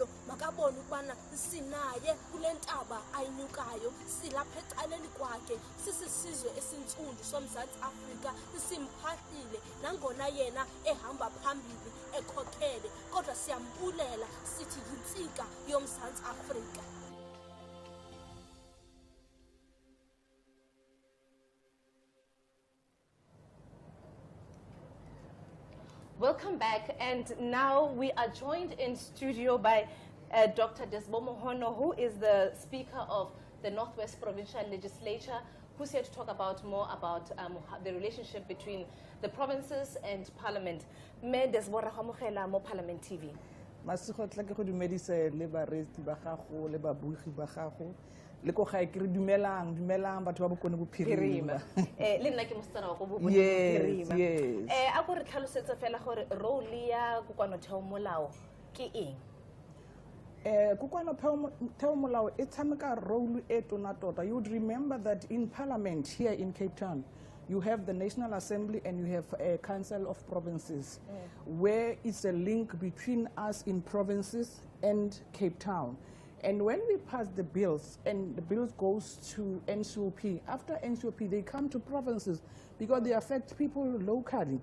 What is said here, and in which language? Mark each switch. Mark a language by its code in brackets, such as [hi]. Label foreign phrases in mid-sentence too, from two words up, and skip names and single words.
[xh] Makabone ukubana sinaye kule ntaba ayinyukayo, silapha ecaleni kwakhe, sisisizwe esintsundu soMzantsi Afrika, simphahlile nangona yena ehamba phambili ekhokhele, kodwa siyambulela sithi yintsika yoMzantsi Afrika. [en] Welcome back, and now we are joined in studio by Dr. Desbomo Hono, who is the Speaker of the Northwest Provincial Legislature, who's here to talk about more about the relationship between the provinces and Parliament. [tn] Me Desbora Hamogela mo Parliament TV. Masikotla ke go dumedise le baresti ba gago le babugi ba gago le go ga ke re dumelang batho ba bokone bophirima le nna ke mosetsana wa go bokone bophirima. Yes. A go re tlhalosetse fela gore role ya kokwanotheo molao ke eng? Kokwanotheo molao e tshameka role e tona tota. [en] You would remember that in Parliament here in Cape Town, you have the National Assembly and you have a Council of Provinces, where it's a link between us in provinces and Cape Town. And when we pass the bills, and the bills goes to NCOP, after NCOP they come to provinces because they affect people locally.